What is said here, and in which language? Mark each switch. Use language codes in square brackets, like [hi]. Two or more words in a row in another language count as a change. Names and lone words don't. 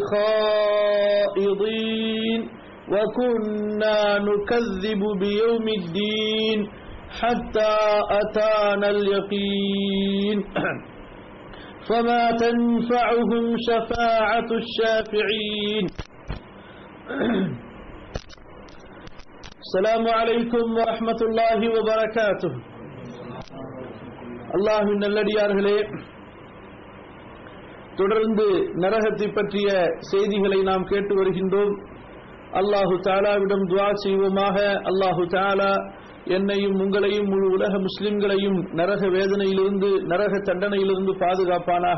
[ar] الخائضين وكنا نكذب بيوم الدين حتى أتانا اليقين فما تنفعهم شفاعة الشافعين. السلام عليكم ورحمة الله وبركاته. [ta] அல்லாஹ்வின் நல்லடியார்களே, தொடர்ந்து நரகத்தை பற்றிய செய்திகளை நாம் கேட்டு வருகின்றோம். அல்லாஹு தஆலாவிடம் துஆ செய்வோமாக. [ar] الله تعالى [ta] என்னையும் உங்களையும் முழு உலக முஸ்லிம்களையும் நரக வேதனையிலிருந்து நரக தண்டனையிலிருந்து பாதுகாப்பானாக.